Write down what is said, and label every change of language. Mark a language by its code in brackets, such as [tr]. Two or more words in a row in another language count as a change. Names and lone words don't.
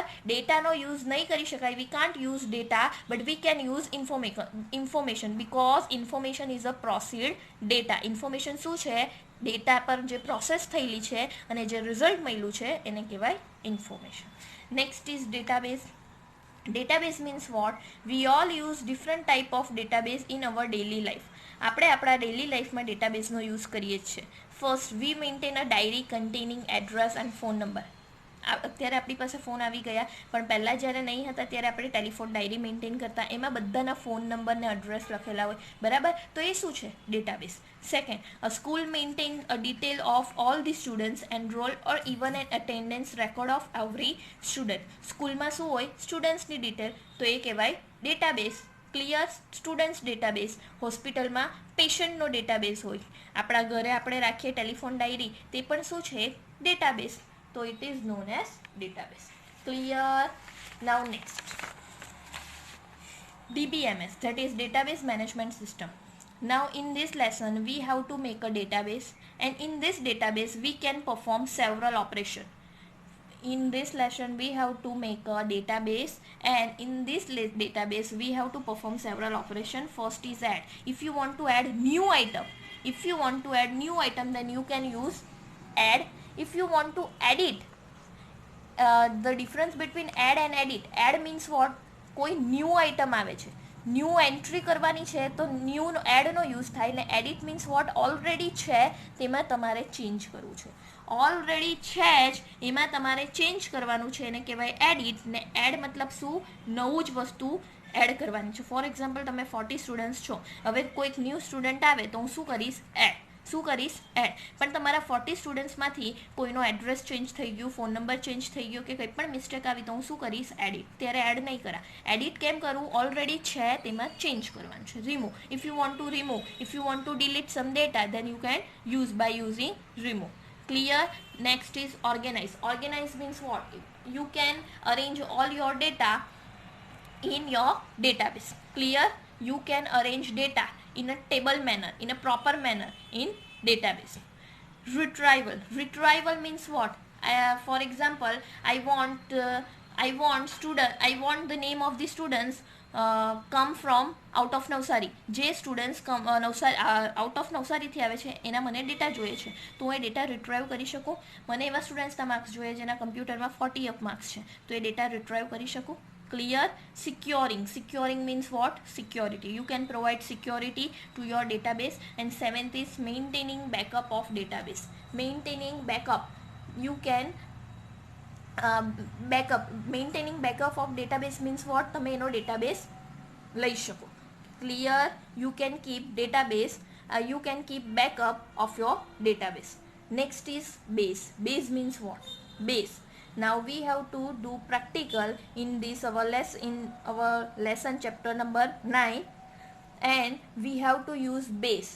[gu] ડેટાનો યુઝ નહીં કરી શકાય, [en] We can't use data but we can use information because information is a processed data. [gu] ઇન્ફોર્મેશન શું છે? ડેટા પર જે પ્રોસેસ થયેલી છે અને જે રિઝલ્ટ મળ્યું છે એને કહેવાય ઇન્ફોર્મેશન. [en] Next is database. Database means what? We all use different type of database in our daily life. [gu] આપણે આપણા [en] daily life [gu] ડેટાબેઝનો યુઝ કરીએ જ છે. [en] First, we maintain a diary containing address and phone number. [gu] અત્યારે આપણી પાસે ફોન આવી ગયા, પણ પહેલાં જ્યારે નહીં હતા ત્યારે આપણે [en] telephone diary [gu] મેન્ટેન કરતા, એમાં બધાના [en] phone number [gu] ને એડ્રેસ લખેલા હોય, બરાબર. તો એ શું છે? ડેટાબેઝ. [en] Second, a school maintain a detail of all the students enrol or even an attendance record of every student. [gu] સ્કૂલમાં શું હોય? સ્ટુડન્ટ્સની ડિટેલ, તો એ કહેવાય ડેટાબેઝ. ક્લિયર? [en] students database. [gu] હોસ્પિટલમાં પેશન્ટનો ડેટાબેઝ હોય. આપણા ઘરે આપણે રાખીએ ટેલિફોન ડાયરી, તે પણ શું છે? ડેટાબેઝ. [en] So it is known as database. Clear? Now next, DBMS, that is database management system. Now in this lesson we have to make a database, and in this database we can perform several operations. In this lesson we have to make a database, and in this database we have to perform several operations. First is add. If you want to add new item, then you can use add. If you want to edit, the difference between add and edit. Add means what? [gu] કોઈ [en] new item [gu] આવે છે, [en] new entry [gu] કરવાની છે તો ન્યૂ એડનો યુઝ થાય. ને [en] edit means what? [gu] ઓલરેડી છે તેમાં તમારે ચેન્જ કરવું છે. ઓલરેડી છે જ એમાં તમારે ચેન્જ કરવાનું છે, એને કહેવાય એડિટ. ને એડ મતલબ શું? નવું જ વસ્તુ એડ કરવાની છે. [en] for example [gu] તમે 40 સ્ટુડન્ટ્સ છો, હવે કોઈક [en] new student [gu] આવે તો હું શું કરીશ? એડ. શું કરીશ? એડ. પણ તમારા 40 સ્ટુડન્ટ્સમાંથી કોઈનો એડ્રેસ ચેન્જ થઈ ગયું, [en] phone number [gu] ચેન્જ થઈ ગયો કે કંઈ પણ મિસ્ટેક આવી તો હું શું કરીશ? એડિટ. ત્યારે એડ નહીં કરા. એડિટ કેમ કરવું? ઓલરેડી છે તેમાં ચેન્જ કરવાનું છે. રિમૂવ. [en] If you want to remove, if you want to delete some data, then you can use by using remove. Clear? Next is organize. Organize means what? You can arrange all your data in your database. Clear? You can arrange data in a table manner, in a proper manner in database. Retrieval means what? For example, I want the name of the students come from out of Navsari. [gu] જે સ્ટુડન્ટ્સ [en] out of [gu] નવસારીથી આવે છે એના મને ડેટા જોઈએ છે, તો હું એ ડેટા રિટ્રાઈવ કરી શકું. મને એવા સ્ટુડન્ટ્સના માર્ક્સ જોઈએ જેના કમ્પ્યુટરમાં 40 અપ માર્ક્સ છે, તો એ ડેટા રિટ્રાઈવ કરી શકું. [en] Clear? Securing means what? Security. You can provide security to your database. And seventh is maintaining backup of database. Maintaining backup, you can maintaining backup of database means what? [gu] તમે એનો database લઈ શકો. [en] Clear? You can keep database, you can keep backup of your database. Next is base. Base means what? Base. Now we have to do practical in this our lesson chapter number 9, and we have to use base.